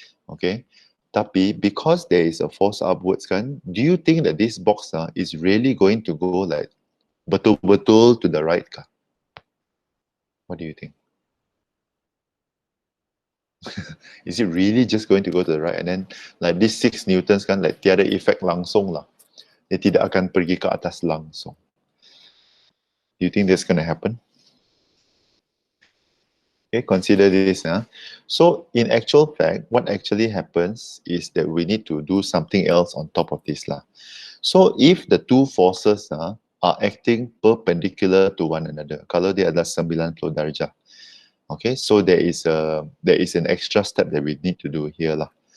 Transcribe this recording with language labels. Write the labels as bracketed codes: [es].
[en] Okay, tapi because there is a force upwards do you think that this box is really going to go like [ms] betul-betul [en] to the right kah? What do you think? Is it really just going to go to the right and then like this 6 newtons like [ms] tiada effect langsung lah. Dia tidak akan pergi ke atas langsung. [en] Do you think that's going to happen? Okay, consider this. So in actual fact, what actually happens is that we need to do something else on top of this lah. So if the two forces are acting perpendicular to one another, [ms] kalau dia adalah 90 darjah, [en] okay, so there is an extra step that we need to do here lah.